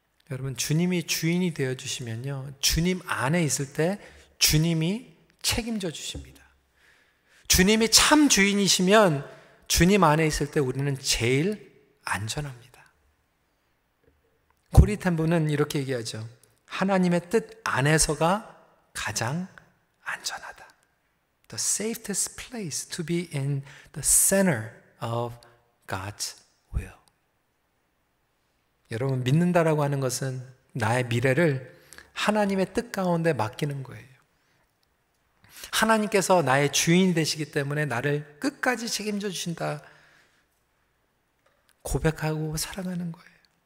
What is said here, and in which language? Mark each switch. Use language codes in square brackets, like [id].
[ko] 여러분, 주님이 주인이 되어주시면요, 주님 안에 있을 때 주님이 책임져 주십니다. 주님이 참 주인이시면 주님 안에 있을 때 우리는 제일 안전합니다. 코리텐부는 이렇게 얘기하죠. 하나님의 뜻 안에서가 가장 안전하다. [en] The safest place to be in the center of God's will. [ko] 여러분, 믿는다라고 하는 것은 나의 미래를 하나님의 뜻 가운데 맡기는 거예요. 하나님께서 나의 주인이 되시기 때문에 나를 끝까지 책임져 주신다 고백하고 살아가는 거예요.